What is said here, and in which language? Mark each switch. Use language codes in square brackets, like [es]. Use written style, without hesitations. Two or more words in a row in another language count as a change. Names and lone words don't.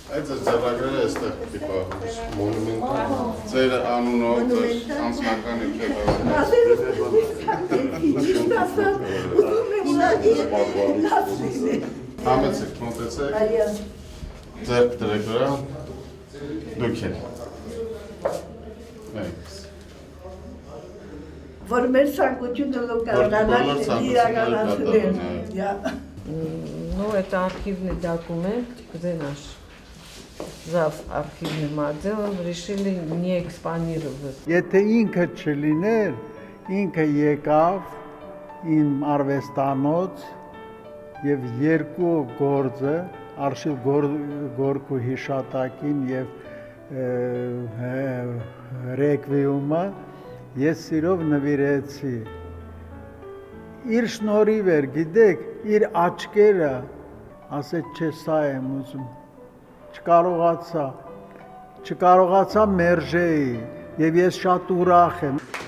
[hy] Այդ ձեռագրերը այստեղ պիտի պահվի, մոնումենտալ, ձեր անունով, ձեր անձնական իբրեվը։ Համեցեք, մոտեցեք, ձեր դրեք վրա, դուք էլ։ Որ մեր ցանկությունը իրականացնել։ [ru] Ну, это архивный документ, где наш зав. Архивным отделом решили не экспонировать. [hy] Եթե ինքը չլիներ, ինքը եկավ իմ արվեստանոց եւ երկու գործը Արշիվ Գորկու հիշատակին եւ ռեկվիումը ես սիրով նվիրեցի։ Իր շնորհիվ էր, գիտեք, իր աչքերը, ասեց, չէ, սա եմ ուզում, չկարողացա մերժեի եւ ես շատ ուրախ եմ։